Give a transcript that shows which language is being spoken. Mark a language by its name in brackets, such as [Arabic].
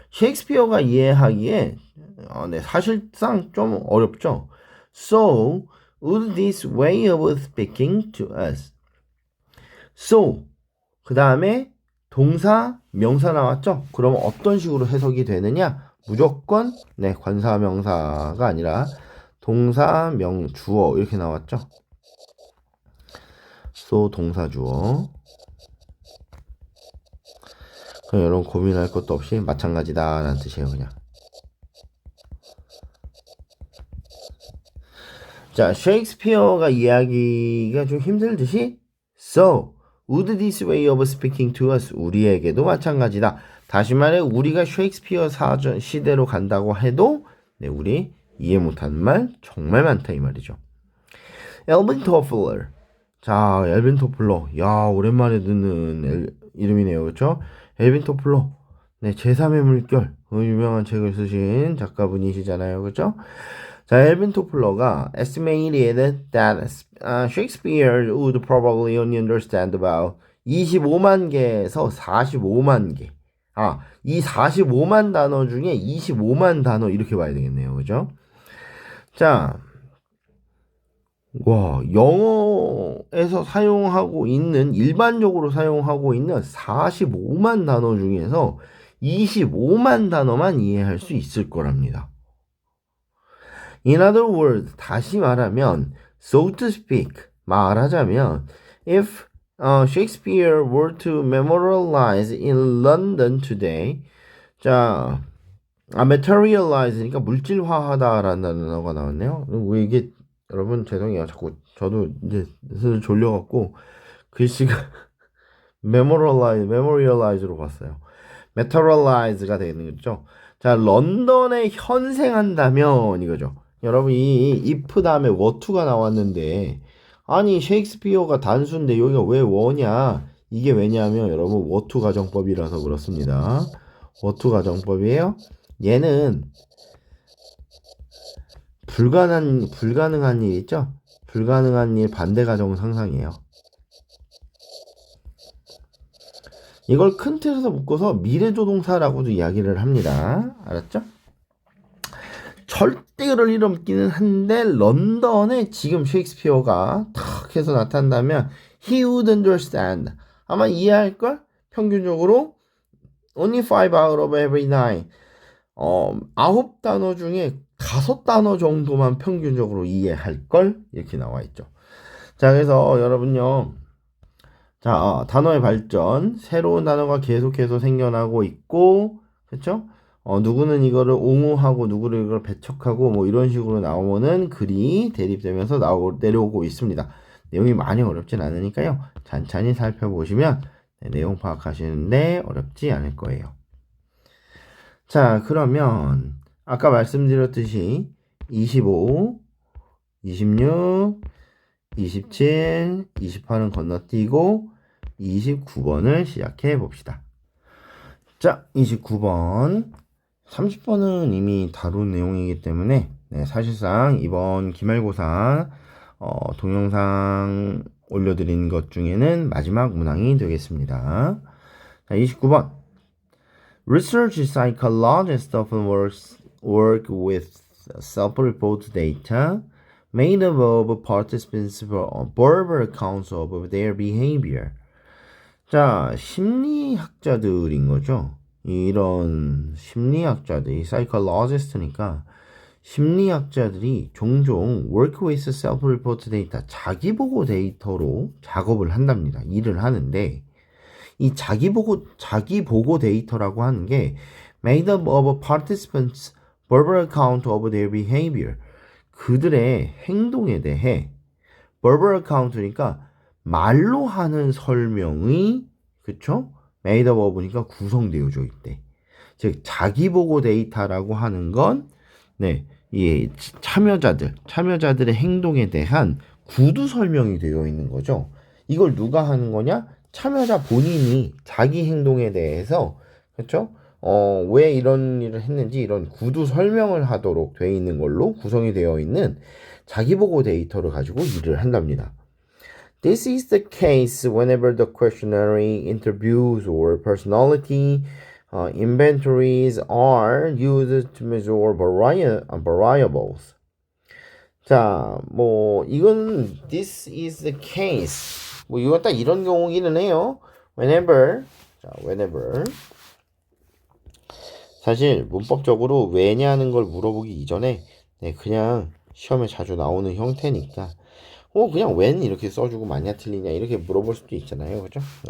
[Korean] 셰익스피어가 이해하기에 네, 사실상 좀 어렵죠. [English] So, would this way of speaking to us? [Korean] So, 그 다음에 동사, 명사 나왔죠? 그럼 어떤 식으로 해석이 되느냐? 무조건 네, 관사, 명사가 아니라 동사, 주어 이렇게 나왔죠? So, 동사, 주어. 그럼 여러분 고민할 것도 없이 마찬가지다 라는 뜻이에요, 그냥. 자, 셰익스피어가 이야기가 좀 힘들듯이 [English] So, would this way of speaking to us? [Korean] 우리에게도 마찬가지다. 다시 말해 우리가 셰익스피어 사전 시대로 간다고 해도 네, 우리 이해 못하는 말 정말 많다 이 말이죠. 엘빈 토플러. 자, 엘빈 토플러. 야, 오랜만에 듣는 이름이네요. 그렇죠? 엘빈 토플러. 네, 제3의 물결. 유명한 책을 쓰신 작가분이시잖아요. 그렇죠? 자, 엘빈 토플러가 [English] estimated that Shakespeare would probably only understand about [Korean] 25만 개에서 45만 개. 이 45만 단어 중에 25만 단어 이렇게 봐야 되겠네요. 그죠? 자, 와, 영어에서 사용하고 있는, 일반적으로 사용하고 있는 45만 단어 중에서 25만 단어만 이해할 수 있을 거랍니다. [English] In other words, [Korean] 다시 말하면, [English] so to speak, [Korean] 말하자면, [English] if Shakespeare were to memorialize in London today, 자, materialize니까 [Korean] 물질화하다라는 단어가 나왔네요. 왜 이게 여러분 죄송해요. 자꾸 저도 이제 슬슬 졸려갖고 글씨가 memorialize로 봤어요. materialize가 되는 거죠. 자, 런던에 현생한다면 이거죠. 여러분 이 if 다음에 what to가 나왔는데 아니 셰익스피어가 단수인데 여기가 왜 뭐냐? 이게 왜냐하면 여러분 what to 가정법이라서 그렇습니다. what to 가정법이에요. 얘는 불가능한 일 있죠? 불가능한 일 반대 가정 상상이에요. 이걸 큰 틀에서 묶어서 미래조동사라고도 이야기를 합니다. 알았죠? 절대 그럴 일 없기는 한데 런던에 지금 셰익스피어가 탁 해서 나타난다면 [English] he would understand. [Korean] 아마 이해할걸? 평균적으로 [English] only 5 out of every 9. [Korean] 9단어 중에 5단어 정도만 평균적으로 이해할걸? 이렇게 나와 있죠. 자, 그래서 여러분요. 자, 단어의 발전. 새로운 단어가 계속해서 생겨나고 있고, 그쵸? 누구는 이거를 옹호하고, 누구를 이걸 배척하고, 뭐 이런 식으로 나오는 글이 대립되면서 내려오고 있습니다. 내용이 많이 어렵진 않으니까요. 찬찬히 살펴보시면 내용 파악하시는데 어렵지 않을 거예요. 자, 그러면 아까 말씀드렸듯이 25, 26, 27, 28은 건너뛰고 29번을 시작해 봅시다. 자, 29번. 30번은 이미 다룬 내용이기 때문에 네, 사실상 이번 기말고사 동영상 올려드린 것 중에는 마지막 문항이 되겠습니다. 자, 29번. [English] Research psychologists often work with self-report data made up of participants' verbal accounts of their behavior. [Korean] 자, 심리학자들인 거죠. 이런 심리학자들이 psychologist니까 심리학자들이 종종 [English] work with self-report data, [Korean] 자기보고 데이터로 작업을 한답니다. 일을 하는데 이 자기보고 데이터라고 하는 게 [English] made up of participants' verbal account of their behavior. [Korean] 그들의 행동에 대해 [English] verbal account [Korean] 니까 말로 하는 설명이 그쵸? [English] made up of [Korean] 니까 구성되어져 있대. 즉 자기보고 데이터라고 하는 건 네, 이 참여자들의 행동에 대한 구두 설명이 되어 있는 거죠. 이걸 누가 하는 거냐? 참여자 본인이 자기 행동에 대해서 그렇죠? 왜 이런 일을 했는지 이런 구두 설명을 하도록 되어 있는 걸로 구성이 되어 있는 자기보고 데이터를 가지고 일을 한답니다. [English] This is the case whenever the questionnaire, interviews, or personality inventories are used to measure variables. [Korean] 자, 뭐 이건 [English] this is the case. [Korean] 뭐 이거 딱 이런 경우기는 해요. [English] Whenever, 자, whenever. [Korean] 사실 문법적으로 왜냐는 걸 물어보기 이전에 그냥 시험에 자주 나오는 형태니까 그냥 when 이렇게 써주고 맞냐 틀리냐 이렇게 물어볼 수도 있잖아요. 그죠?